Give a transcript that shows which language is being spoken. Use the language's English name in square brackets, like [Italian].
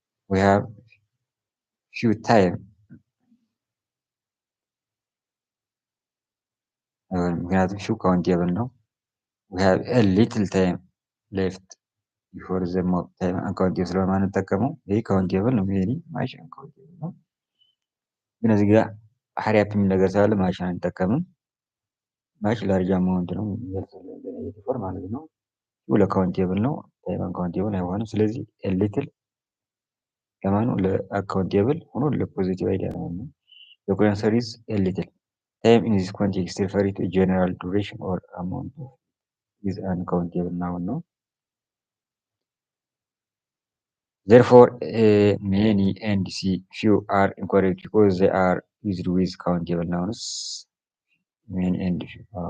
[English] we have few time ምክንያቱም few countable ነው። we have a little time left before the mob time [Amharic] አንካውንቴብል ስለማንጠቀመው ይሄ ካውንቴብል ነው። ሜኒ ማች አንካውንቴብል ነው። ግን እዚህ ጋር ሀሪ አፕ የሚል ነገር ስላለ ማችን አንጠቀምም። ማች ላርጅ አማውንት ነው ፎር ማለት ነው። ለካውንቴብል ነው። ታይም አንካውንቴብል አይሆንም። ስለዚህ ሊትል ለማኑ ለአካውንቴብል ሆኖ ለፖዚቲቭ አይዲያ ነው። [English] The correct answer is a little. Time in this context refer to general duration or amount of is uncountable noun ነው። Therefore, many and few are incorrect because they are used with countable nouns. Many and few.